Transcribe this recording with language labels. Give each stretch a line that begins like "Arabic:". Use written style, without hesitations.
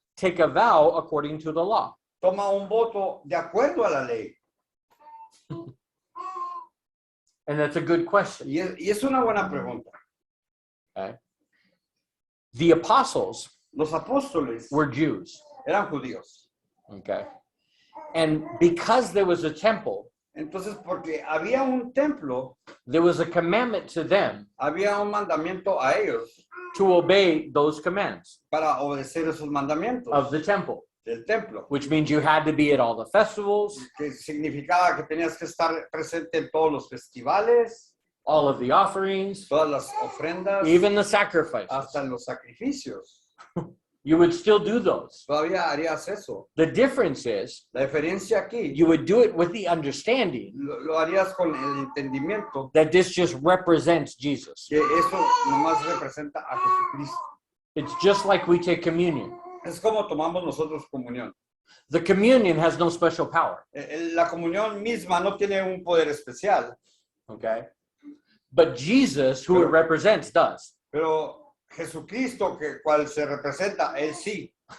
English: take a vow according to the law?
Spanish: toma un voto de acuerdo a la ley?
English: And that's a good question.
Spanish: Y es una buena pregunta.
English: The apostles
Spanish: Los apóstoles
English: were Jews,
Spanish: eran judíos.
English: okay? And because there was a temple,
Spanish: Entonces, porque había un templo,
English: there was a commandment to them
Spanish: había un mandamiento a ellos
English: to obey those commands
Spanish: para obedecer esos mandamientos
English: of the temple,
Spanish: del templo,
English: which means you had to be at all the festivals,
Spanish: que significaba que tenías que estar presente en todos los festivales,
English: all of the offerings,
Spanish: todas las ofrendas,
English: even the sacrifices.
Spanish: hasta en los sacrificios.
English: You would still do those.
Spanish: Todavía harías eso.
English: The difference is
Spanish: La diferencia aquí,
English: you would do it with the understanding
Spanish: lo harías con el entendimiento
English: that this just represents Jesus.
Spanish: que eso nomás representa a Jesucristo.
English: It's just like we take communion.
Spanish: Es como tomamos nosotros comunión.
English: The communion has no special power,
Spanish: La comunión misma no tiene un poder especial,
English: okay? But Jesus, who it represents, does.
Spanish: pero Jesucristo, que cual se representa, él sí.